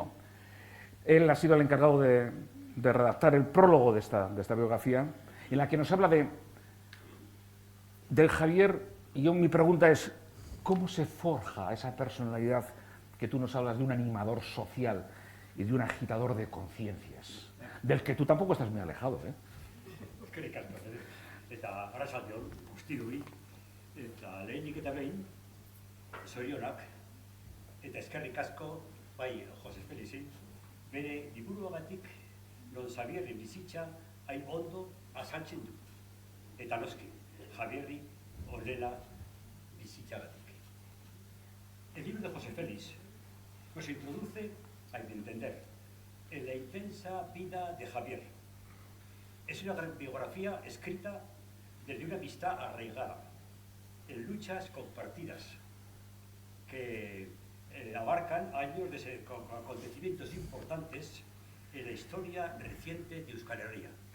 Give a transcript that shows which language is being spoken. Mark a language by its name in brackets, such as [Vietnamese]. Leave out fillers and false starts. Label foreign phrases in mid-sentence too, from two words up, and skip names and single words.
[Spanish] Él ha sido el encargado de redactar el prólogo de esta biografía, en la que nos habla del Javier, y mi pregunta es, ¿cómo se forja esa personalidad que tú nos hablas de un animador social y de un agitador de conciencias, del que tú tampoco estás muy alejado, [Basque] Eskerrik asko, eta arratsaldeon guztioi, eta lehenik eta behin, zorionak, eta eskerrik asko, bai Jose Felixi, bere liburuagatik non Xabierren bizitza hain ondo azaltzen du. Eta noski, Xabierri honela bizitzagatik. [Spanish] El libro de José Félix nos introduce, hay de entender, en la intensa vida de Javier. Es una gran biografía escrita desde una amistad arraigada, en luchas compartidas, que abarcan años de acontecimientos importantes en la historia reciente de Euskal Herria.